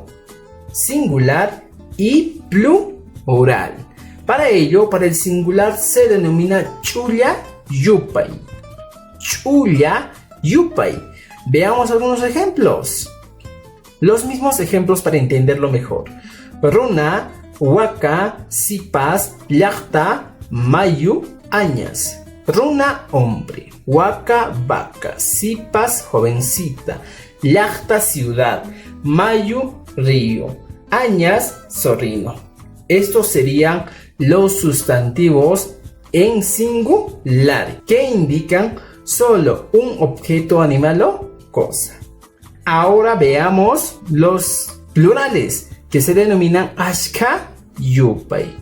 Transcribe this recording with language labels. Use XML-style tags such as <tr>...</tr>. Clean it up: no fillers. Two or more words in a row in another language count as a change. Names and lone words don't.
<es>Singular y plural. Para ello, para el singular se denomina</es> <qu>Chulla Yupay. Chulla Yupay.</qu> <es>Veamos algunos ejemplos. Los mismos ejemplos para entenderlo mejor.</es> <qu>Runa, Waka, Sipas, Llaqta, Mayu, Añas.</qu> <es>Runa, hombre. Waka, vaca. Sipas, jovencita. Llaqta, ciudad. Mayu, río. Añas, sobrino. Estos serían los sustantivos en singular que indican solo un objeto, animal o cosa. Ahora veamos los plurales que se denominan</es> <qu>Ashka Yupay.</qu>